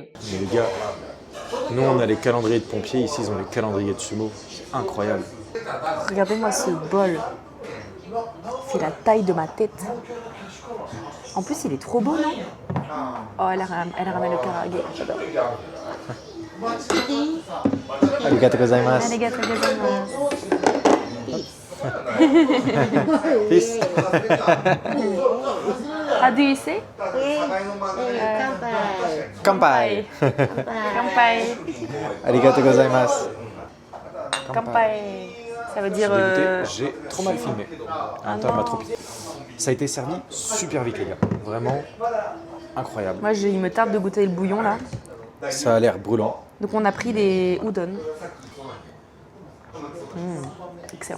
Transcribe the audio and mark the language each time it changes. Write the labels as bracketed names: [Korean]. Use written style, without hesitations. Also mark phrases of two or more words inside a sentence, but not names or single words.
[French] Mais les gars, nous on a les calendriers de pompiers, ici ils ont les calendriers de sumo. C'est incroyable. Regardez-moi ce bol. C'est la taille de ma tête. En plus, il est trop beau, non? Oh, elle ramène le karage. J'adore. [Japanese] ありがとうございます. ありがとうございます. [English] Peace. How do you say? [Japanese] Kanpai. Kanpai. ありがとうございます. Kanpai. [French] Ça veut dire... J'ai trop mal filmé. Attends, elle m'a trop piqué. Ça a été servi super vite les gars. Vraiment incroyable. Moi, il me tarde de goûter le bouillon là. Ça a l'air brûlant. Donc on a pris des udon. Excellent.